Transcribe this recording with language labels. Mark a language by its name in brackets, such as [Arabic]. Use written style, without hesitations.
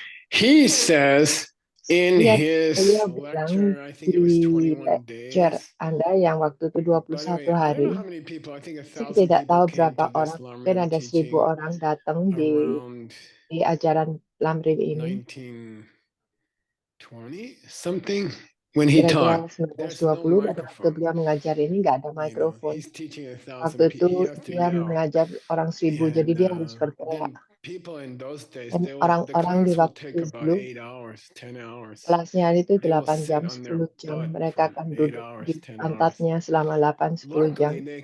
[English] He says in his lecture, I think it was 21 days. [Indonesian] Anda yang waktu itu 21 hari. Saya tidak tahu berapa orang, mungkin ada 1.000 orang datang di ajaran Lamrim ini. [English] 1920 something when he taught. [Indonesian] 1920 pada waktu beliau mengajar ini nggak ada mikrofon. Waktu itu dia mengajar orang 1.000, jadi dia harus berteriak. Dan orang-orang di waktu itu dulu, kelasnya itu 8 jam, 10 jam. Mereka akan duduk di pantatnya selama 8-10 jam.